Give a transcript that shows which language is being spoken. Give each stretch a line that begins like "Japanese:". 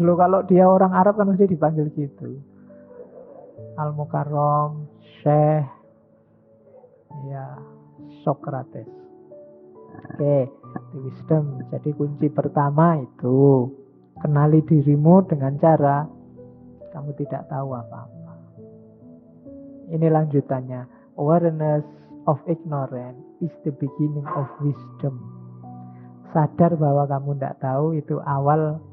Indonesian: Loh, kalau dia orang Arab kan mesti dipanggil gitu. Al-Mukarram Syekh ya Sokrates.
English: Oke, the wisdom.
Indonesian: Jadi kunci pertama itu kenali dirimu dengan cara kamu tidak tahu apa-apa. Ini lanjutannya.
English: Awareness of ignorance is the beginning of wisdom.
Indonesian: Sadar bahwa kamu tidak tahu itu awal.